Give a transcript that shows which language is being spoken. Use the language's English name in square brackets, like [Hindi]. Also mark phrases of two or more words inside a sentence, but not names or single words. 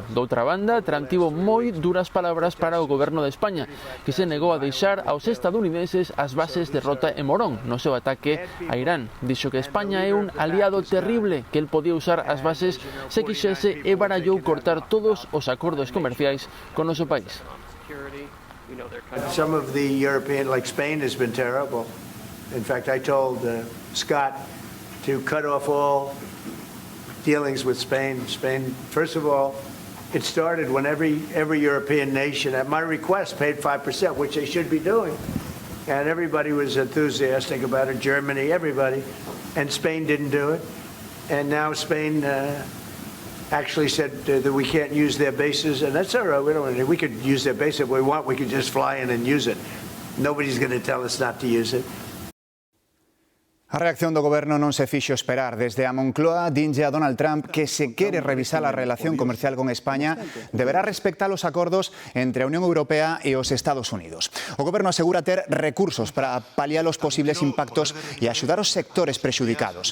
[Galician] Doutra banda, Trump tivo moi duras palabras para o goberno de España, que se negou a deixar aos estadounidenses as bases de Rota e Morón no seu ataque a Irán. Dixo que España é un aliado terrible que el podía usar as bases se quixese e barallou cortar todos os acordos comerciais con o noso país. [English] Some of the European, like Spain, has been terrible. In fact, I told Scott to cut off all dealings with Spain. Spain, first of all, it started when every European nation, at my request, paid 5%, which they should be doing. And everybody was enthusiastic about it, Germany, everybody. And Spain didn't do it. And now Spain actually said that we can't use their bases, and that's all right. We could use their base if we want. We could just fly in and use it. Nobody's going to tell us not to use it. [Galician] A reacción do Goberno non se fixo esperar. Desde a Moncloa dinlle a Donald Trump que se quere revisar a relación comercial con España deberá respectar os acordos entre a Unión Europea e os Estados Unidos. O Goberno asegura ter recursos para paliar os posibles impactos e axudar os sectores prexudicados.